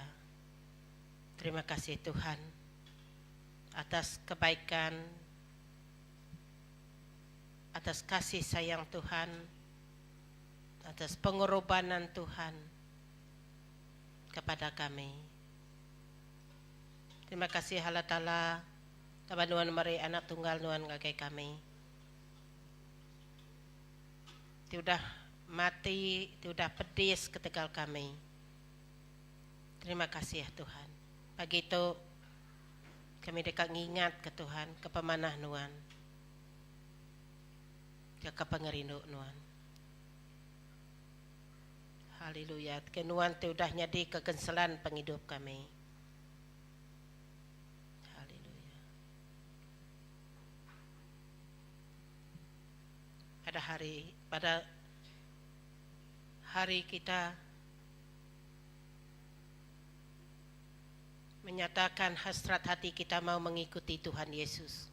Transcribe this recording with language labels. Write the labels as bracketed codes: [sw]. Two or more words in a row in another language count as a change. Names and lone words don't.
[ms] Terima kasih Tuhan atas kebaikan, atas kasih sayang Tuhan, atas pengorbanan Tuhan kepada kami. Terima kasih Allah Ta'ala, [iba] Taban Nuan Mari anak tunggal Nuan ngagai kami. Tiudah mati, tiudah pedis ketegal kami. [ms] Terima kasih ya Tuhan. [iba] Pagi itu kami dekat ngingat ke Tuhan, ke pemanah Nuan, ke pengerindu Nuan. Haleluya. Kenuan tiudah nyadi kekenselan penghidup kami. Haleluya. [ms] Pada hari kita menyatakan hasrat hati kita mau mengikuti Tuhan Yesus.